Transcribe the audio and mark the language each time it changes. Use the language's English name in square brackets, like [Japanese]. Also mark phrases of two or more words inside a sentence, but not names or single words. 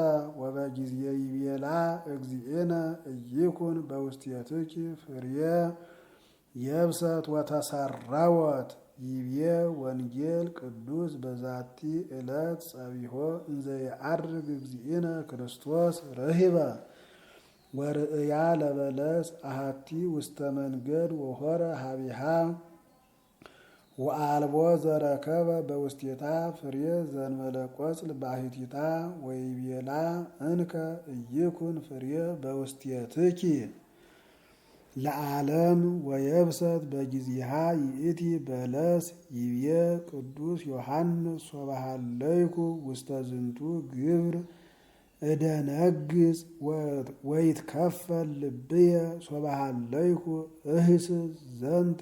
[Geez] ወበጊዜ ይቤላ እግዚእነ ኢይኩን በውስቴትኪ ፍርየ የብሰት ወተሰረወት ይቤ ወንጌል ቅዱስ በዛቲ ዕለት ጸቢሖ እንዘ የዐርግ እግዚእነ ክርስቶስ ረሂበ ወርእያ ለበለስ አሃቲ ውስተ መንገድ ወሆረ ሀቢሃ ወአልቦ ዘረከበ በውስቴታ ፍሬ ዘንበለ ቆጽል ባሕቲታ ወይቤላ እንከ ኢይኩን ፍሬ በውስቴትኪ ለዓለም ወየብሰት በጊዜሃ ይእቲ በለስ ይቤ ቅዱስ ዮሐንስ ሶበሃለይኩ ውስተ ዝንቱ ግብር እደነግጽ ወይትከፈል ልብየ ሶበሃለይኩ እህስስ ዘንተ